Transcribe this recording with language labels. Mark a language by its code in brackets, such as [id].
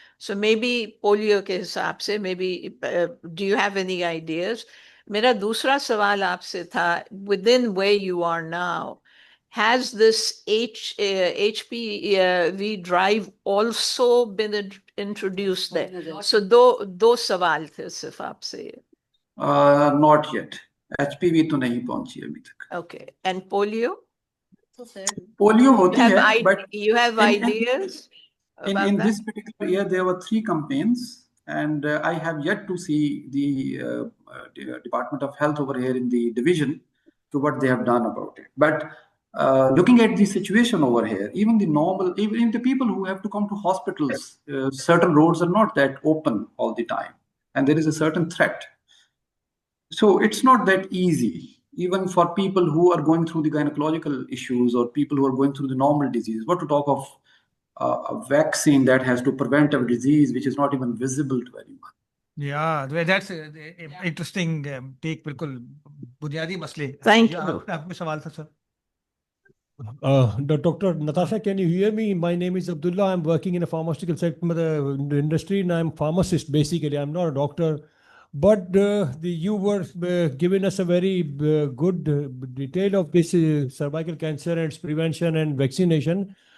[en] So maybe polio [hi] के हिसाब से, [en] maybe do you have any ideas? [hi] मेरा दूसरा सवाल आपसे था, [en] within where you are now, has this HPV drive also been introduced there? [hi] So दो सवाल थे सिर्फ आपसे. [en] Not yet. [hi] HPV तो नहीं पहुंची अभी तक. [en] Okay. And polio? [hi] Polio होती है, [en] but you have ideas? In this particular year, there were 3 campaigns, and I have yet to see the Department of Health over here in the division to what they have done about it. But looking at the situation over here, even the people who have to come to hospitals, certain roads are not that open all the time, and there is a certain threat. So it's not that easy, even for people who are going through the gynecological issues or people who are going through the normal disease. What to talk of a vaccine that has to prevent a disease which is not even visible to anyone. Yeah, that's interesting take. [hi] बिल्कुल बुनियादी मसले. [en] Thank you. [hi] आपका सवाल था, sir. [en] Dr. Natasha, can you hear me? My name is Abdullah. I'm working in a pharmaceutical sector industry, and I'm a pharmacist basically. I'm not a doctor. But you were giving us a very good detail of this cervical cancer and its prevention and vaccination.